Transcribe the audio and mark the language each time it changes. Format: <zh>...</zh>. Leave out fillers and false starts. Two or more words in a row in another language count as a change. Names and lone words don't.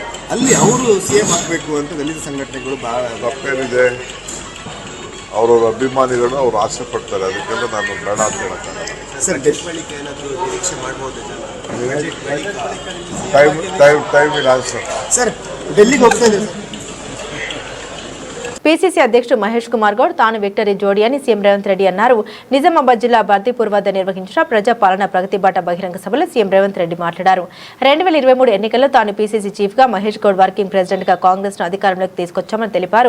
<kn>ಅಲ್ಲಿ ಅವರು CM ಆಗಬೇಕು ಅಂತ ದಲಿತ ಸಂಘಟನೆಗಳು ಭಾಳ ತಪ್ಪೇನಿದೆ. ಅವರವ್ರ ಅಭಿಮಾನಿಗಳು ಅವ್ರು ಆಸೆ ಪಡ್ತಾರೆ. ಅದಕ್ಕೆಲ್ಲ ನಾನು ಬೇಡ ಅಂತ ಹೇಳಕ್ಕಾಗಲ್ಲ. ಸರ್, ಡೆತ್ ಬಳಿಕ ಏನಾದರೂ ನಿರೀಕ್ಷೆ ಮಾಡ್ಬೋದು?</kn> <en>time will answer.</en> <kn>ಸರ್, ಡೆಲ್ಲಿಗೆ ಹೋಗ್ತಾ ಇದೆ.</kn> <te>పీసీసీ అధ్యక్షుడు మహేష్ కుమార్ గౌడ్ తాను విక్టరీ జోడీ అని సీఎం రేవంత్ రెడ్డి అన్నారు. నిజామాబాద్ జిల్లా బర్దీపూర్ వద్ద నిర్వహించిన ప్రజాపాలన ప్రగతి బాట బహిరంగ సభలో సీఎం రేవంత్ రెడ్డి మాట్లాడారు. 2023 ఎన్నికల్లో తాను పీసీసీ చీఫ్ గా, మహేష్ గౌడ్ వర్కింగ్ ప్రెసిడెంట్ గా కాంగ్రెస్ ను అధికారంలోకి తీసుకొచ్చామని తెలిపారు.</te>